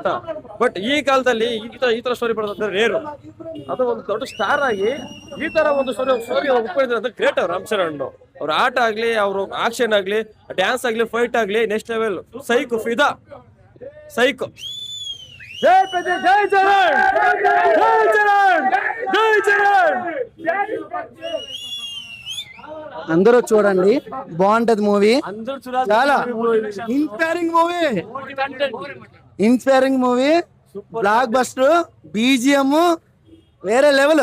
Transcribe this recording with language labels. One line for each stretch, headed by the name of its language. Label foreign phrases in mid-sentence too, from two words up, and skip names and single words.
Kannada: ಬಟ್ ಈ ಕಾಲದಲ್ಲಿ ಈ ತರ ಸ್ಟೋರಿ ಬರೋದಂದ್ರೆ ರೇರು. ಅದು ಒಂದು ದೊಡ್ಡ ಸ್ಟಾರ್ ಆಗಿ ಈ ತರ ಒಂದು ಸ್ಟೋರಿ ಒಪ್ಕೊಂಡಿದ್ದಾರೆ, ಗ್ರೇಟ್. ರಾಮ್ ಚರಣ್ ಅವ್ರ ಆಟ ಆಗ್ಲಿ, ಅವ್ರ ಆಕ್ಷನ್ ಆಗ್ಲಿ, ಡ್ಯಾನ್ಸ್ ಆಗ್ಲಿ, ಫೈಟ್ ಆಗ್ಲಿ,
English: next level. ಸೈಕ್ ಫಿದಾ, ಸೈಕ್
Telugu: అందరూ చూడండి, బాగుంటది మూవీ. చాలా
English: inspiring movie, blockbuster,
Telugu: బీజిఎం వేరే లెవెల్.